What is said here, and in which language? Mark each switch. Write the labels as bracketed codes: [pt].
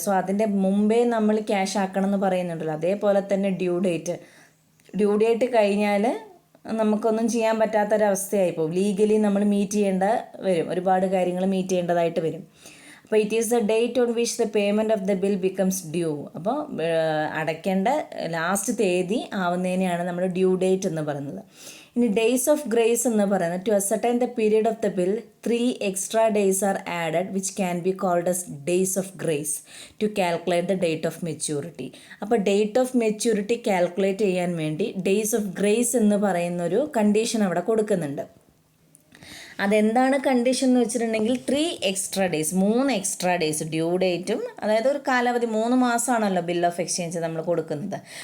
[ml] So അതിൻ്റെ മുമ്പേ നമ്മൾ ക്യാഷ് ആക്കണം എന്ന് പറയുന്നുണ്ടല്ലോ. അതേപോലെ തന്നെ ഡ്യൂ ഡേറ്റ് കഴിഞ്ഞാൽ നമുക്കൊന്നും ചെയ്യാൻ പറ്റാത്തൊരവസ്ഥയായി പോകും. ലീഗലി നമ്മൾ മീറ്റ് ചെയ്യേണ്ട വരും, ഒരുപാട് കാര്യങ്ങൾ മീറ്റ് ചെയ്യേണ്ടതായിട്ട് വരും. [en] അപ്പോൾ it is the date on which the payment of the bill becomes due. [ml] അപ്പോൾ അടയ്ക്കേണ്ട ലാസ്റ്റ് തീയതി ആവുന്നതിനെയാണ് നമ്മൾ ഡ്യൂ ഡേറ്റ് എന്ന് പറയുന്നത്. [en] ഇനി days of grace [ml] എന്ന് പറയുന്നത്, [en] To ascertain the period of the bill 3 extra days are added which can be called as days of grace to calculate the date of maturity. [ml] അപ്പോൾ date of maturity calculate ചെയ്യാൻ വേണ്ടി days of grace എന്ന് പറയുന്നൊരു condition അവിടെ കൊടുക്കുന്നുണ്ട്. അതെന്താണ് condition എന്ന് വെച്ചിട്ടുണ്ടെങ്കിൽ [en] 3 extra days, 3 extra days [ml] due ഡേറ്റും, അതായത് ഒരു കാലാവധി 3 മാസമാണല്ലോ ബിൽ ഓഫ് എക്സ്ചേഞ്ച് നമ്മൾ കൊടുക്കുന്നത്.